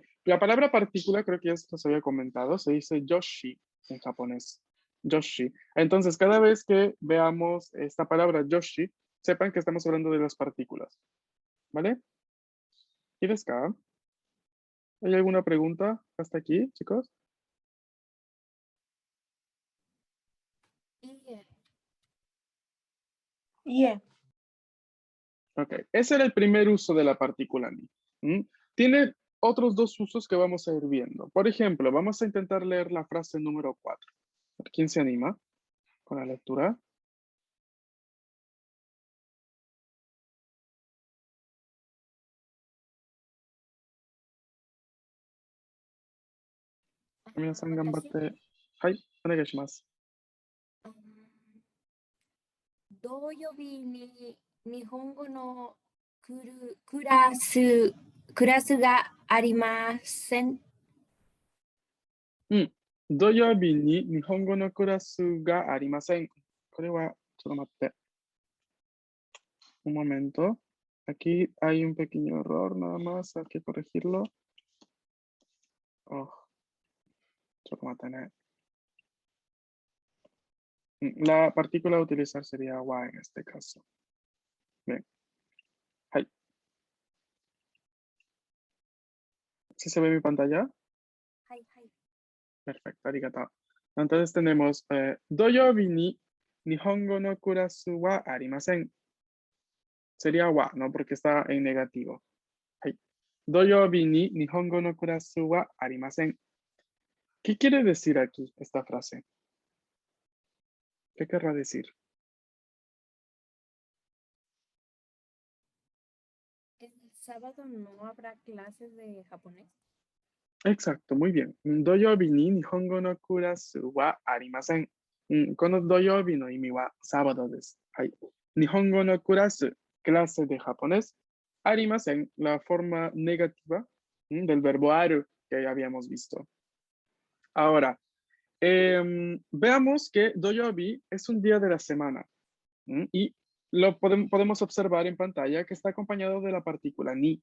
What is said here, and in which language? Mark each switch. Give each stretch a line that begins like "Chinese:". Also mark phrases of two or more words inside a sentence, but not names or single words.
Spanish: La palabra partícula, creo que ya se los había comentado, se dice yoshi en japonés. Yoshi. Entonces, cada vez que veamos esta palabra yoshi, sepan que estamos hablando de las partículas. ¿Vale? ¿Y
Japanese: ですか?
Spanish: ¿Hay alguna pregunta hasta aquí, chicos?
Japanese: いいえ。いえ。
Spanish: Ok, ese era el primer uso de la partícula ni. Tiene otros dos usos que vamos a ir viendo. Por ejemplo, vamos a intentar leer la frase número 4. ¿Quién se anima con la lectura?
Japanese: 皆さん頑張って. はい、お願いします. 土曜日に日本語のクラスがありません。土曜日に日本語のクラスがありません. これは、ちょっと待って。
Spanish: Un momento. Aquí hay un pequeño error, nada más, hay que corregirlo. Oh,
Japanese: ちょっと待ってね。
Spanish: La partícula a utilizar sería wa en este caso. Bien. Hai. ¿Sí se ve mi pantalla?
Japanese: はいはい。
Spanish: Perfecto, arigato. Entonces tenemos
Japanese: 土曜日に日本語のクラスはありません.
Spanish: Sería wa, ¿no? Porque está en negativo.
Japanese: はい。土曜日に日本語のクラスはありません.
Spanish: ¿Qué quiere decir aquí esta frase? ¿Qué querrá decir? ¿El sábado no habrá clases de japonés? Exacto, muy bien.
Japanese: 土曜日に日本語のクラスはありません. この土曜日の意味はsábadoです。はい. 日本語のクラス,
Spanish: clase de japonés. Arimasen, la forma negativa del verbo aru que ya habíamos visto. Ahora, veamos que doyobi es un día de la semana. Y lo podemos observar en pantalla que está acompañado de la partícula ni.